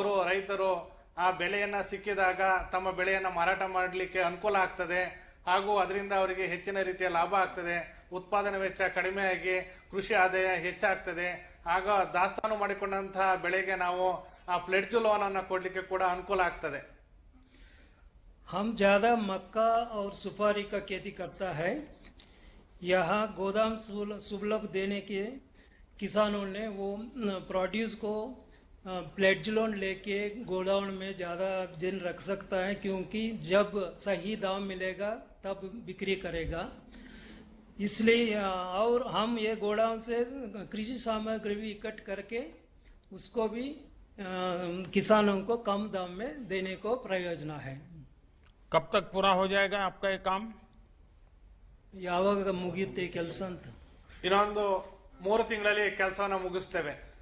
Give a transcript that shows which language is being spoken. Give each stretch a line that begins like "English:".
Kannada: ರೈತರು ಆ ಬೆಳೆಯನ್ನ ಸಿಕ್ಕಿದಾಗ ತಮ್ಮ ಬೆಳೆಯನ್ನ ಮಾರಾಟ ಮಾಡಲಿಕ್ಕೆ ಅನುಕೂಲ ಆಗ್ತದೆ. ಹಾಗೂ ಅದರಿಂದ ಅವರಿಗೆ ಹೆಚ್ಚಿನ ರೀತಿಯ ಲಾಭ ಆಗ್ತದೆ. ಉತ್ಪಾದನಾ ವೆಚ್ಚ ಕಡಿಮೆಯಾಗಿ ಕೃಷಿ ಆದಾಯ ಹೆಚ್ಚಾಗ್ತದೆ. ಆಗ ದಾಸ್ತಾನು ಮಾಡಿಕೊಂಡಂತಹ ಬೆಳೆಗೆ ನಾವು ಆ ಪ್ಲೆಡ್ಜ್ ಲೋನ್ ಅನ್ನು ಕೊಡ್ಲಿಕ್ಕೆ ಕೂಡ ಅನುಕೂಲ ಆಗ್ತದೆ.
Hindi: हम ज्यादा मक्का और सुपारी का खेती करता है. यहाँ गोदाम सुलभ देने के किसानों ने वो प्रोड्यूस को प्लेड्ज लोन लेके गोडाउन में ज़्यादा दिन रख सकता है, क्योंकि जब सही दाम मिलेगा तब बिक्री करेगा. इसलिए और हम ये गोडाउन से कृषि सामग्री भी इकट्ठ करके उसको भी किसानों को कम दाम में देने को प्रयोजना है. कब तक पूरा हो जाएगा आपका ये काम?
Kannada: ಯಾವಾಗ ಮುಗಿಯುತ್ತೆ ಕೆಲಸ ಅಂತ? ಇನ್ನೊಂದು 3 ತಿಂಗಳಲ್ಲಿ ಕೆಲಸವನ್ನು ಮುಗಿಸ್ತೇವೆ.